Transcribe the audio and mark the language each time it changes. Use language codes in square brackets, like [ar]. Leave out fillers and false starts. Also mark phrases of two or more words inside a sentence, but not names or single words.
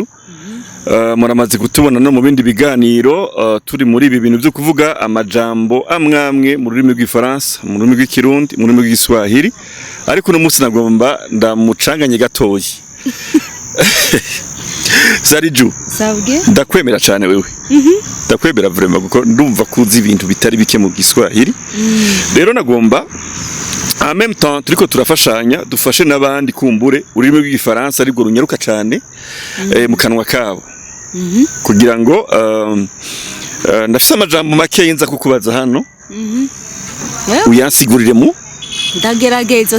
[rn] Muramaze kutubona no mu bindi biganiro turi muri ibi bintu byo kuvuga amajambo amwamwe mu rurimi rw'ifaransa, mu rurimi rw'ikirundi, mu rurimi rw'Igiswahili, ariko no munsi nagomba ndamucanganye gatoyi. Saliju, sabwe ndakwemera cyane wewe. Ndakwemera vraiment kuko ndumva kuzi ibintu bitari bike mu Giswahili. Rero nagomba [fr] en même temps [rn] turiko turafashanya dufashe nabandi kumbure ururimi rw'igifaransa ariko runyaruka cyane mu kanwa kabo. Kugira ngo ndafite amajambo make yinza kukubaza hano. Uyansigurire mu ndagerageza